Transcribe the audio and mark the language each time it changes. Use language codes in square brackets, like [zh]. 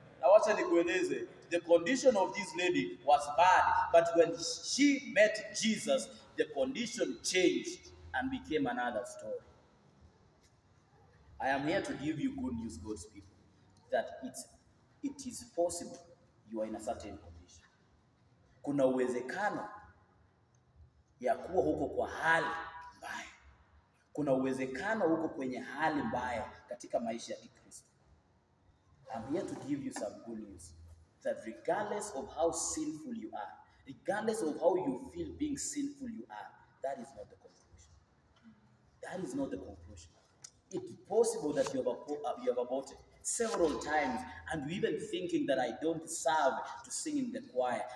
[sw] Na wacha nikueleze, [en] the condition of this lady was bad, but when she met Jesus, the condition changed and became another story. I am here to give you good news, God's people, that it is possible you are in a certain condition. [sw] Kuna uwezekano ya kuwa huko kwa hali mbaya. Kuna uwezekano huko kwenye hali mbaya katika maisha ya Kikristo. [en] I'm here to give you some good news that regardless of how sinful you are, regardless of how you feel being sinful you are, that is not the conclusion. That is not the conclusion. It's possible that you have aborted several times and you're even thinking that I don't deserve to sing in the choir.